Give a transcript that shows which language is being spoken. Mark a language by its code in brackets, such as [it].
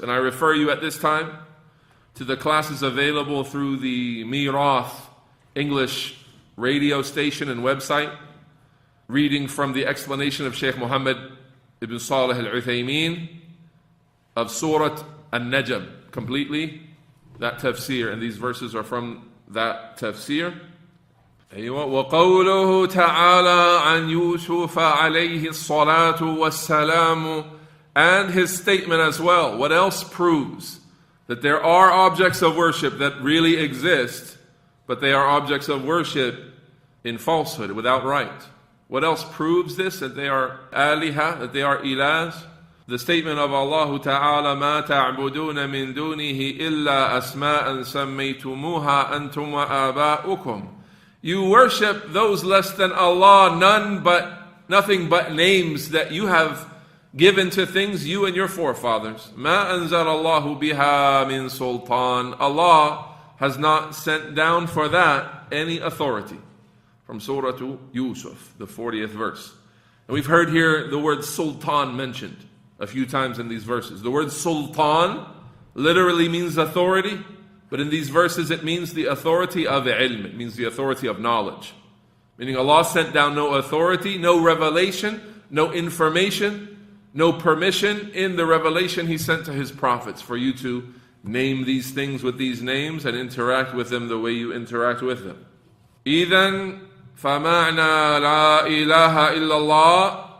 [en] And I refer you at this time to the classes available through the Mirath English radio station and website, reading from the explanation of Shaykh Muhammad ibn Saalih al-Uthaymeen of Surah An-Najm, completely, that tafsir, and these verses are from that tafsir. [ar] وقوله تعالى عن يوسف عليه الصلاة والسلام, [en] and his statement as well. What else proves that there are objects of worship that really exist, but they are objects of worship in falsehood, without right? What else proves this, that they are aliha, that they are ilahs? The statement of Allah Ta'ala, [ar] مَا تَعْبُدُونَ مِن دُونِهِ إِلَّا أَسْمَاءً سَمَّيْتُمُوهَا أَنْتُمْ وَآبَاؤُكُمْ. [en] You worship those less than Allah, nothing but names that you have given to things, you and your forefathers. [ar] مَا أَنزَلَ اللَّهُ بِهَا مِن سُلْطَانٍ. [en] Allah has not sent down for that any authority. From Surah Yusuf, the 40th verse. And we've heard here the word sultan mentioned a few times in these verses. The word sultan literally means authority, but in these verses it means the authority of ilm. It means the authority of knowledge. Meaning Allah sent down no authority, no revelation, no information, no permission in the revelation He sent to His prophets for you to name these things with these names and interact with them the way you interact with them. [ar] إِذَنْ فَمَعْنَا Laa-ilaaha-ill-Allaah.